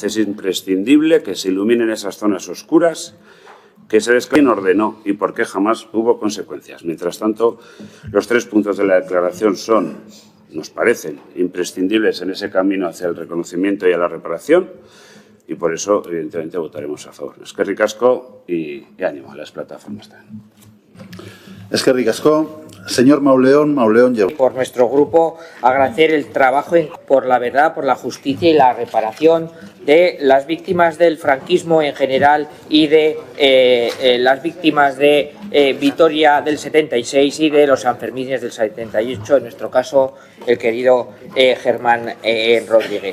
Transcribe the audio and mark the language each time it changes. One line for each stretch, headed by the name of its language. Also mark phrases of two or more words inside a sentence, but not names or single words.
Spanish: Es imprescindible que se iluminen esas zonas oscuras, que se desclare quién ordenó y por qué jamás hubo consecuencias. Mientras tanto, los 3 puntos de la declaración nos parecen imprescindibles en ese camino hacia el reconocimiento y a la reparación, y por eso, evidentemente, votaremos a favor.
Basque: Eskerrik asko
Spanish: y ánimo a las plataformas también.
Basque: Eskerrik asko.
Spanish: Señor Mauleón lleva. Por nuestro grupo, agradecer el trabajo por la verdad, por la justicia y la reparación de las víctimas del franquismo en general y de las víctimas de Vitoria del 76 y de los Sanfermines del 78, en nuestro caso, el querido Germán Rodríguez.